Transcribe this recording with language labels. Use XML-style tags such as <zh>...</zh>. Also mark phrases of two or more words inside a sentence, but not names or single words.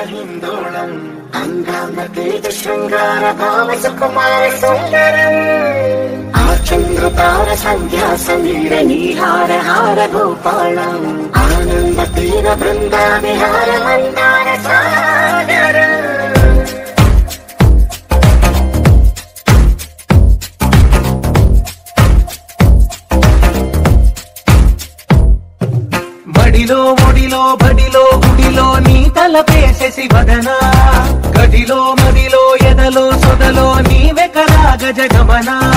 <sa>हिन्दोळम् अङ्गामतीत शृङ्गार भाव सुकुमार सुन्दरम् आचन्द्रतार सन्ध्या समीर नीहार हार गोपालम् आनन्द तीर वृन्दा विहार मन्दार सागर</sa> <te>బడిలో ఒడిలో బడిలో గుడిలో నీ తలపేసేసి వదనా గదిలో మదిలో ఎదలో సొదలో నీవే కదా గజగమనా</te>